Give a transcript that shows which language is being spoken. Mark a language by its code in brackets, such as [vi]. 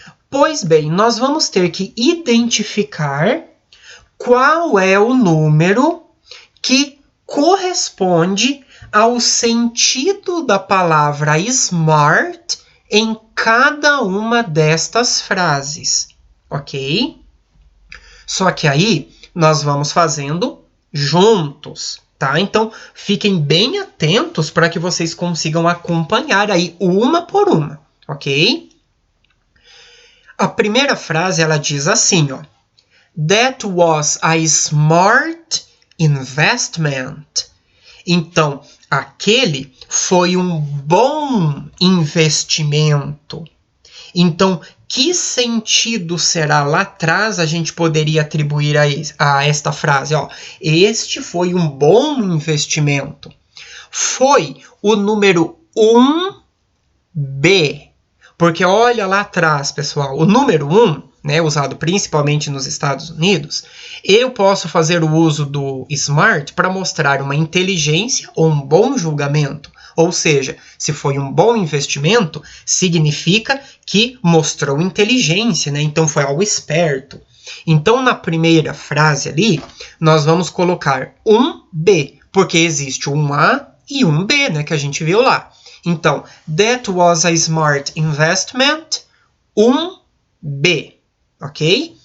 [pt] Pois bem, nós vamos ter que identificar qual é o número que corresponde ao sentido da palavra smart em cada uma destas frases, ok? Só que aí nós vamos fazendo juntos, tá? Então fiquem bem atentos para que vocês consigam acompanhar aí uma por uma, ok? A primeira frase ela diz assim, ó: [en] That was a smart investment. [pt] Então, aquele foi um bom investimento. Então, que sentido será lá atrás a gente poderia atribuir a esta frase? Ó, este foi um bom investimento. Foi o número 1B. Porque olha lá atrás, pessoal, o número 1, né, usado principalmente nos Estados Unidos, eu posso fazer o uso do smart para mostrar uma inteligência ou um bom julgamento. Ou seja, se foi um bom investimento, significa que mostrou inteligência, né? Então foi algo esperto. Então, na primeira frase ali, nós vamos colocar 1B, porque existe um A e um B, né, que a gente viu lá. Então, [en] that was a smart investment, [pt] 1B, ok?